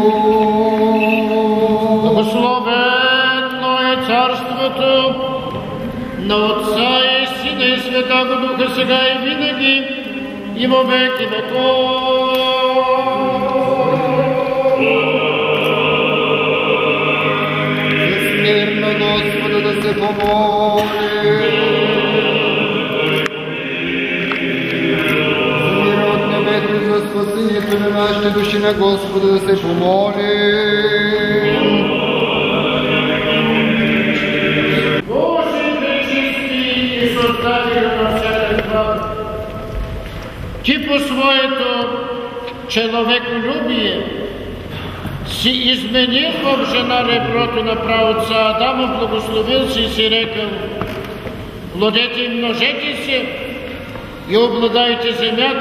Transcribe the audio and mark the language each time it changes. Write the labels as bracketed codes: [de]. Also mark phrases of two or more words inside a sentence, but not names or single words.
[bg] Благословено е царството на Отца и Сина и Святаго Духа, сега и винаги, [cu] и во веки веков. [bg] За мир на Господа да се помоли. За спасението на нашите души на Господа да се помоли. Боже, пречисти и създател на всякаква, Ти по своето човеколюбие си изменил в жена реброто на праотца Адама, благословил си и си рекал: плодете и множете се и обладайте земята.